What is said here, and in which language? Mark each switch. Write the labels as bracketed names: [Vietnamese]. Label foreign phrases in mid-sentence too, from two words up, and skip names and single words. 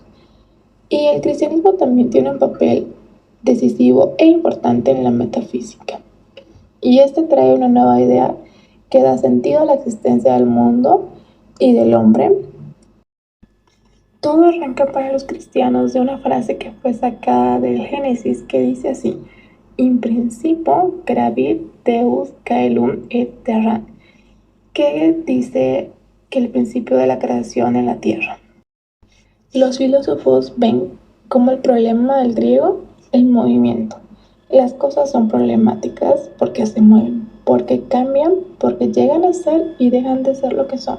[Spanish] Y el cristianismo también tiene un papel decisivo e importante en la metafísica. Y este trae una nueva idea que da sentido a la existencia del mundo y del hombre. Todo arranca para los cristianos de una frase que fue sacada del Génesis que dice así: [Latin] In principio gravit Deus caelum et terra, [Spanish] que dice que el principio de la creación en la tierra. Los filósofos ven como el problema del griego el movimiento. Las cosas son problemáticas porque se mueven, porque cambian, porque llegan a ser y dejan de ser lo que son.